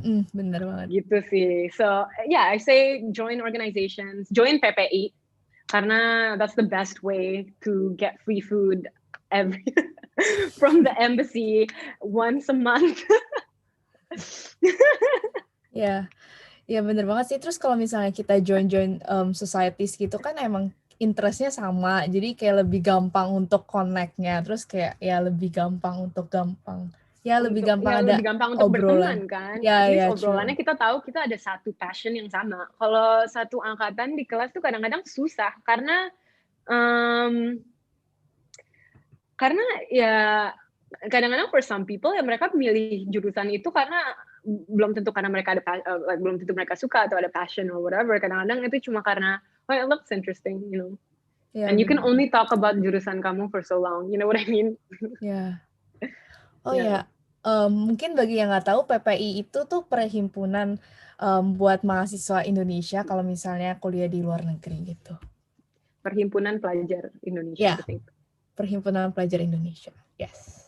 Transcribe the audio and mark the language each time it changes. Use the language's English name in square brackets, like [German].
[Indonesian] Bener banget. Gitu sih. [English] So yeah, I say join organizations, join PPI, karena that's the best way to get free food from the embassy once a month. [Indonesian] Ya, bener banget sih. Terus kalau misalnya kita join societies gitu kan emang interestnya sama, jadi kayak lebih gampang untuk connect-nya. Terus kayak ya lebih gampang untuk lebih gampang untuk berteman kan. Ya, obrolannya kita tahu kita ada satu passion yang sama. Kalau satu angkatan di kelas tuh kadang-kadang susah karena ya kadang-kadang [English] for some people [Indonesian] ya mereka milih jurusan itu karena belum tentu karena mereka belum tentu mereka suka atau ada passion [English] or whatever. [Indonesian] Kadang-kadang itu cuma karena [English] it looks interesting, you know. Yeah, and you can only talk about [Indonesian] jurusan kamu [English] for so long, you know what I mean? Yeah. [Indonesian] Oh ya, mungkin bagi yang nggak tahu, PPI itu tuh perhimpunan buat mahasiswa Indonesia kalau misalnya kuliah di luar negeri gitu. Perhimpunan pelajar Indonesia. Yeah. Perhimpunan pelajar Indonesia. Yes.